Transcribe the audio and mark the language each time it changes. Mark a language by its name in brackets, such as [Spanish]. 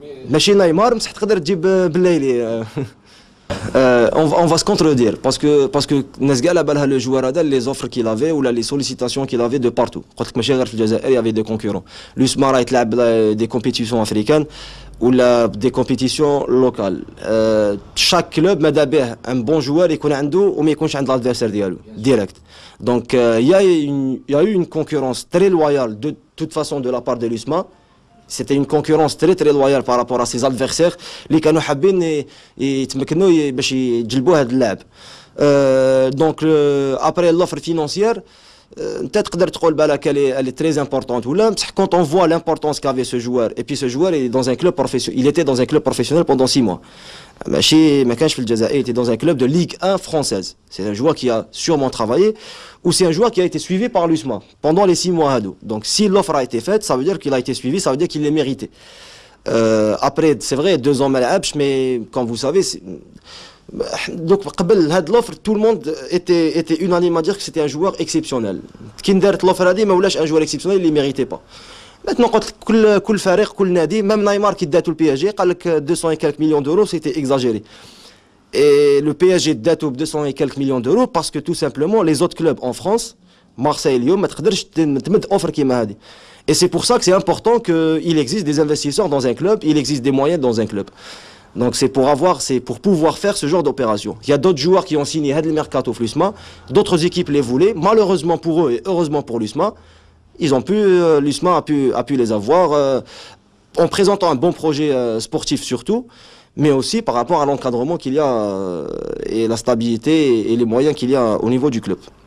[Arabic] ماشي نيمار مسح تقدر تجيب بالليلي. [French] On va se contredire parce que [Arabic] الناس كاع على بالها [French] le joueur [Arabic] هذا [French] les offres qu'il avait ou les sollicitations qu'il avait de partout. [Arabic] قلت لك ماشي غير في الجزائر, [French] il y avait des concurrents. l'USMA [Arabic] راهي تلعب [French] des compétitions africaines ou des compétitions locales. [Arabic] Chaque club ماذا به [French] un bon joueur [Arabic] يكون عنده وما يكونش عند [French] l'adversaire [Arabic] ديالو direct. [French] Donc il y a eu une concurrence très loyale de toute façon de la part de l'USMA. C'était une concurrence très loyale par rapport à ses adversaires [Arabic] اللي كانوا حابين يتمكنوا باش يجلبوا هذا اللاعب. [French] Donc après l'offre financière, [Arabic] انت تقدر تقول بالك [French] elle est très importante [Arabic] ولا بصح [French] quand on voit l'importance qu'avait ce joueur, et puis ce joueur est dans un club professionnel, il était dans un club professionnel pendant 6 mois. [Arabic] ماشي ما كانش في الجزائر, [French] il était dans un club de Ligue 1 française. C'est un joueur qui a sûrement travaillé, ou c'est un joueur qui a été suivi par l'USMA pendant les 6 mois [Arabic] hado. [French] Donc si l'offre a été faite, ça veut dire qu'il a été suivi, ça veut dire qu'il l'a mérité. Après c'est vrai 2 ans [Arabic] ما لعبش, [French] mais comme vous savez donc [Arabic] قبل هاد [French] l'offre tout le monde était unanime à dire que c'était un joueur exceptionnel. [Arabic] كي دارت [French] l'offre [Arabic] هادي ما ولاش [French] un joueur exceptionnel, il ne méritait pas. Maintenant [Arabic] قلت لك كل فريق كل نادي, [French] même نيمار [Arabic] كي داتو البي اس جي قال لك [French] 200 et quelques millions d'euros, c'était exagéré. Et le PSG [Arabic] داتو ب [French] 200 et quelques millions d'euros parce que tout simplement les autres clubs en France, Marseille [Arabic] اليوم ما تقدرش تمد اوفر كيما هادي. [French] Et c'est pour ça que c'est important qu'il existe des investisseurs dans un club, il existe des moyens dans un club. Donc c'est pour pouvoir faire ce genre d'opération. Il y a d'autres joueurs qui ont signé le mercato l'USMA, d'autres équipes les voulaient, malheureusement pour eux et heureusement pour l'USMA, l'USMA a pu les avoir en présentant un bon projet sportif surtout, mais aussi par rapport à l'encadrement qu'il y a et la stabilité et les moyens qu'il y a au niveau du club.